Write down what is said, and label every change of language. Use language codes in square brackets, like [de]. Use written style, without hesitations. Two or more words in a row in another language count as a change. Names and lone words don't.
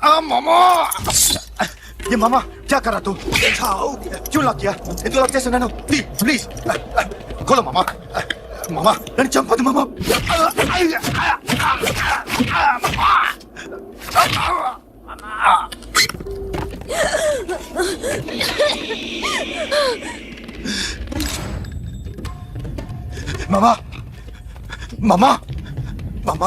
[hi] मामा ये मामा क्या कर रहा तू क्यों लॉक किया [te] ఎందుకు లాక్ చేశాను నేను ప్లీజ్ [hi] खोलो मामा मामा [te] నన్ను చంపదు మామా మామా మామా మామా